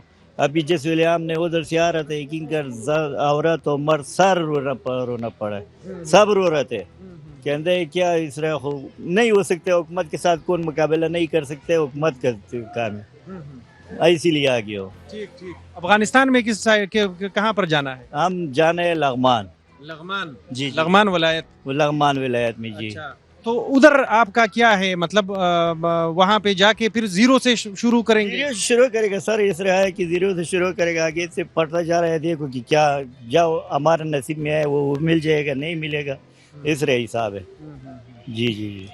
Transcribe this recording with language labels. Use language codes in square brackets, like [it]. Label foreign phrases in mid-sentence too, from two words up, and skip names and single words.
[ur] ابھی جس ویلے ہم نے ادھر سے آ رہے تھے کنکر عورت اور مرد سر رونا پڑا سب رو رہے تھے کہتے کیا اس طرح نہیں ہو سکتے حکومت کے ساتھ کون مقابلہ نہیں کر سکتے حکومت کا کام ہے اسی لیے آ گیا ہو. ٹھیک ٹھیک. افغانستان میں کس کہاں پر جانا ہے؟ ہم جانے لغمان. لغمان. جی لغمان ولایت. لغمان ولایت میں. جی تو ادھر آپ کا کیا ہے مطلب وہاں پہ جا کے پھر زیرو سے شروع کریں گے؟ زیرو شروع کرے گا سر. اس طرح ہے کہ زیرو سے شروع کرے گا آگے سے پڑھتا جا رہا ہے دیکھو کہ کیا جاؤ ہمارا نصیب میں ہے وہ مل جائے گا نہیں ملے گا اس طرح حساب ہے. جی جی جی